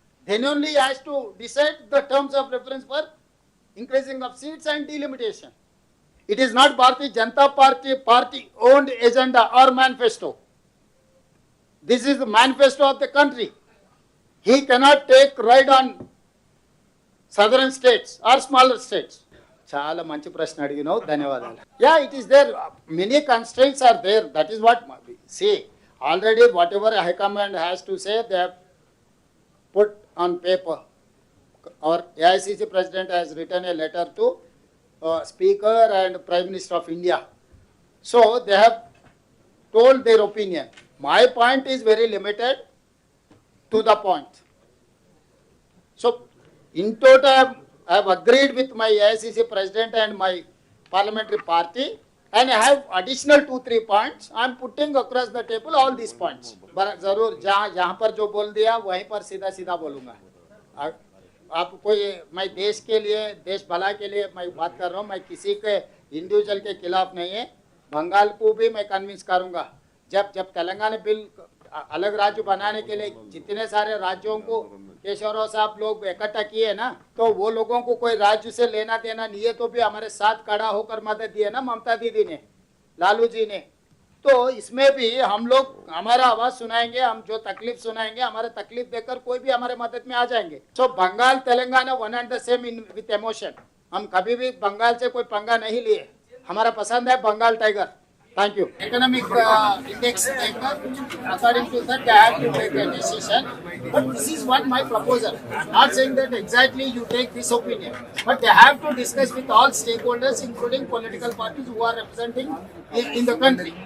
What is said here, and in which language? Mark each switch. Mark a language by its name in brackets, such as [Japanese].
[English] Then only he has to decide the terms of reference for increasing of seats and delimitation. It is not Bharatiya Janata party owned agenda or manifesto. This is the manifesto of the country. He cannot take ride on southern states or smaller states. [Telugu] చాలా మంచి ప్రశ్న అడిగినావు, ధన్యవాదాలు. [English] Yeah, it is there, many constraints are there, that is what say already whatever high command has to say they have put on paper. Our AICC president has written a letter to Speaker and Prime Minister of India. So they have told their opinion. My point is very limited to the point. So in total, I have agreed with my AICC president and my parliamentary party, and I have additional 2-3 points. I am putting across the table all these points. [Hindi] जरूर जहाँ पर जो बोल दिया वहीं पर सीधा सीधा बोलूँगा. आप कोई, मैं देश के लिए, देश भला के लिए मैं बात कर रहा हूँ. मैं किसी के इंडिविजुअल के खिलाफ नहीं है. बंगाल को भी मैं कन्विंस करूँगा. जब तेलंगाना बिल अलग राज्य बनाने के लिए जितने सारे राज्यों को केशवराव साहब लोग इकट्ठा किए ना, तो वो लोगों को कोई राज्य से लेना देना नहीं है, तो भी हमारे साथ खड़ा होकर मदद दी है ना ममता दीदी ने, लालू जी ने. तो इसमें भी हम लोग हमारा आवाज सुनाएंगे, हम जो तकलीफ सुनाएंगे, हमारे तकलीफ देकर कोई भी हमारे मदद में आ जाएंगे. सो Bengal Telangana [English] One and the same in with emotion. [Hindi] हम कभी भी बंगाल से कोई पंगा नहीं लिए. हमारा पसंद है Bengal tiger. [English] Thank you. Economic index taker, according to that, they have to take a decision. But this is what my proposal. I'm not saying that exactly you take this opinion, but they have to discuss with all stakeholders, including political parties who are representing in the country.